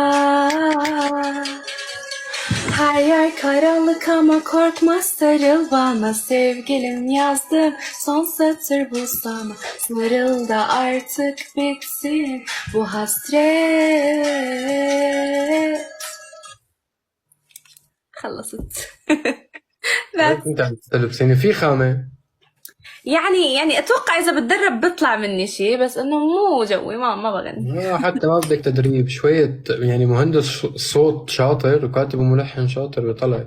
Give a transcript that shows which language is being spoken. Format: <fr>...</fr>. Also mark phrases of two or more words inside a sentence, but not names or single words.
<tr>Her yer karanlık ama korkma sarıl bana. Sevgilim yazdım son satır bu sana. Sarıl da artık bitsin bu hasret.</tr> <ar>خلصت. انت عم تلبسيني في خامة. يعني اتوقع اذا بتدرب بيطلع مني شيء، بس انه مو جوي، ما بغني. حتى ما بدك تدريب شوية يعني. مهندس صوت شاطر وكاتب وملحن شاطر بيطلعك.</ar>